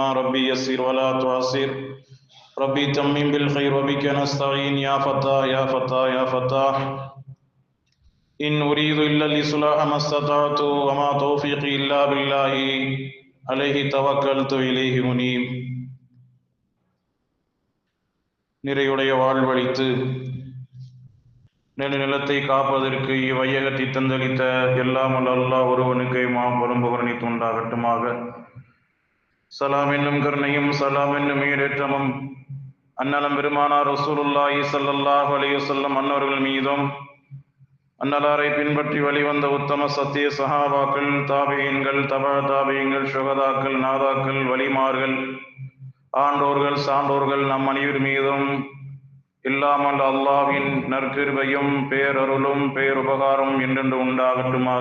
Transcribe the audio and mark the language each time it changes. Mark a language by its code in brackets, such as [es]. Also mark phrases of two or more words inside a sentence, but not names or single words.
[ar] ربي يسر ولا تعسر. ربي تمم بالخير وبك نستعين. يا فتاح يا فتاح يا فتاح. إن أريد إلا الإصلاح ما استطعت وما توفيقي إلا بالله عليه توكلت إليه منيب. [ta] நிறையுடைய வாழ்வழித்து நெடுநிலத்தை காப்பதற்கு இவ்வையகத்தை தந்தளித்த எல்லாம் அல்லாஹ் ஒருவனுக்கு மாபெரும் புகழ் உண்டாகட்டுமாக. சலாம் என்னும் கருணையும் சலாம் என்னும் ஈடேற்றமும் அன்னலம் பெருமானார் [ar] رسول الله صلى الله عليه وسلم [ta] அன்னவர்கள் மீதும், அன்னலாரை பின்பற்றி வழிவந்த உத்தம சத்திய சஹாபாக்கள், தாபியீன்கள், தபா தாபியீன்கள், சுஹதாக்கள், நாதாக்கள், வலிமார்கள், ஆண்டோர்கள், சான்றோர்கள் நம் அனைவர் மீதும் இல்லாமல் அல்லாஹ்வின் நற்கிருபையும் பேரருளும் பேருபகாரம் என்றென்று உண்டாகட்டுமாக.